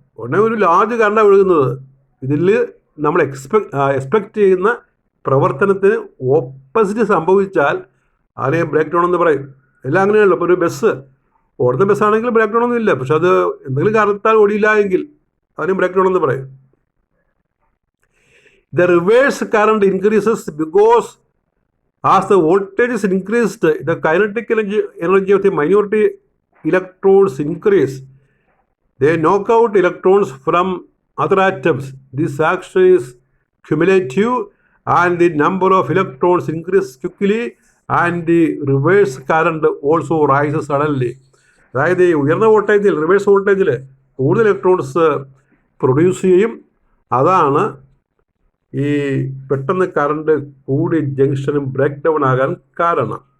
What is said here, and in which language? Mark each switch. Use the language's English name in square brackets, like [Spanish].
[Malayalam] ഉടനെ ഒരു ലാർജ് കറണ്ടാണ് ഒഴുകുന്നത്. ഇതിൽ നമ്മൾ എക്സ്പെക്റ്റ് ചെയ്യുന്ന പ്രവർത്തനത്തിന് ഓപ്പോസിറ്റ് സംഭവിച്ചാൽ അതിനെ ബ്രേക്ക് ഡൗൺ എന്ന് പറയും. എല്ലാം അങ്ങനെയാണല്ലോ. ഇപ്പോൾ ഒരു ബസ് ഓടുന്ന ബസ്സാണെങ്കിൽ ബ്രേക്ക് ഡൗൺ ഒന്നും ഇല്ല, പക്ഷെ അത് എന്തെങ്കിലും കാരണത്താൽ ഓടിയില്ല എങ്കിൽ അതിന് ബ്രേക്ക് ഡൗൺ എന്ന് പറയും. [English] The reverse current increases because as the voltage is increased, the kinetic energy of the minority electrons increase. They knock out electrons from other atoms. This action is cumulative and the number of electrons increases quickly and the reverse current also rises suddenly. [Malayalam] അതായത് ഉയർന്ന വോൾട്ടേജിൽ, reverse വോൾട്ടേജിൽ കൂടുതൽ electrons produce ചെയ്യും. അതാണ് ഈ പെട്ടെന്ന് current കൂടി ജംഗ്ഷനും ബ്രേക്ക് ഡൗൺ ആകാൻ കാരണം.